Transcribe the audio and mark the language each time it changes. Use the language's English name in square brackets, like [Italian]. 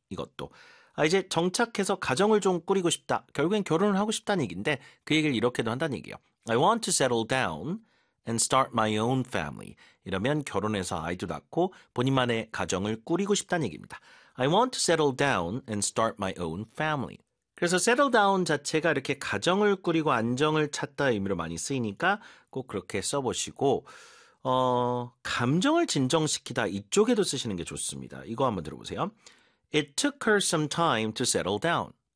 [Korean] 이것도 아, 이제 정착해서 가정을 좀 꾸리고 싶다. 결국엔 결혼을 하고 싶다는 얘기인데 그 얘기를 이렇게도 한다는 얘기예요. [English] I want to settle down and start my own family. [Korean] 이러면 결혼해서 아이도 낳고 본인만의 가정을 꾸리고 싶다는 얘기입니다. [English] I want to settle down and start my own family. [Korean] 그래서 settle down 자체가 이렇게 가정을 꾸리고 안정을 찾다의 의미로 많이 쓰이니까 꼭 그렇게 써보시고 감정을 진정시키다 이쪽에도 쓰시는 게 좋습니다. 이거 한번 들어보세요. [English] It took her some time to settle down.